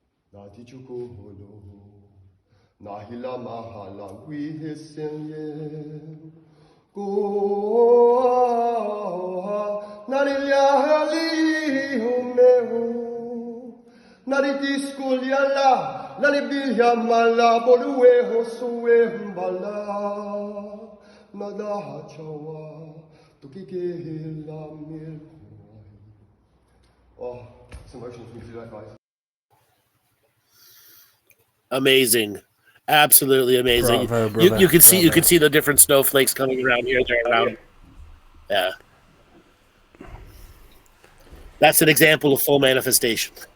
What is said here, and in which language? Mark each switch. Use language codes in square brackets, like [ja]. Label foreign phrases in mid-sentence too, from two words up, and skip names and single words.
[en] Nati Chukuholo, Nahila Mahala, we Hisin, Go, Narilia, Humeho, Naridisculiala, Naribilia Mala, Bolue, Hosue, Bala, Nadaha Chawa, Tukikila Mil. Oh, it's emotional for me to do that, guys. Amazing. Absolutely amazing. Bravo, brother. You can see Bravo. the different snowflakes coming around here. They're around. Yeah. That's an example of full manifestation.